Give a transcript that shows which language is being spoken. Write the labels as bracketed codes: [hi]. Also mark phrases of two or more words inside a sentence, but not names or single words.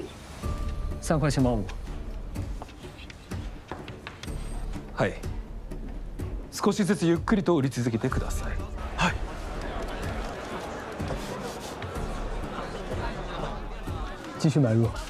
[zh] 3 块7毛5。 [ja] はい。少しずつゆっくりと売り続けてください。はい。 [zh] 继续买入。